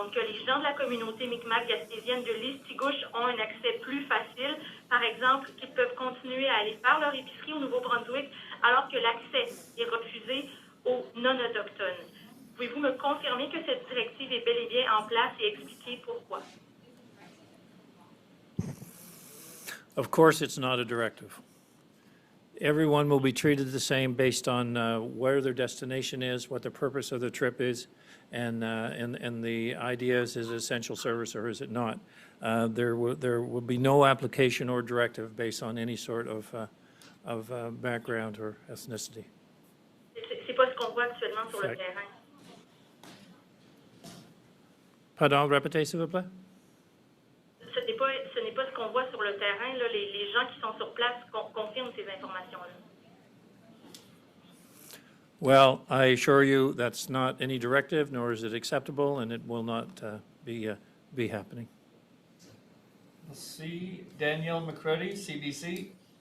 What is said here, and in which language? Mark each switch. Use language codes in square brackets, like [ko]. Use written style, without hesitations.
[fr] Donc, que les gens de la communauté Mi'kmaq gaspésienne de Listigouche ont un accès plus facile. Par exemple, qu'ils peuvent continuer à aller faire leur épicerie au Nouveau-Brunswick alors que l'accès est refusé aux non-autochtones. Pouvez-vous me confirmer que cette directive est bel et bien en place et expliquer pourquoi? [en] Of course, it's not a directive. Everyone will be treated the same based on where their destination is, what the purpose of the trip is, and the idea is it essential service or is it not. There will be no application or directive based on any sort of background or ethnicity. [fr] C'est pas ce qu'on voit actuellement sur le terrain. Pardon, répétez s'il vous plaît. Ce n'est pas ce qu'on voit sur le terrain. Là, les gens qui sont sur place confirment ces informations-là. [en] Well, I assure you that's not any directive, nor is it acceptable, and it will not be happening. Let's see, Danielle McCready, CBC.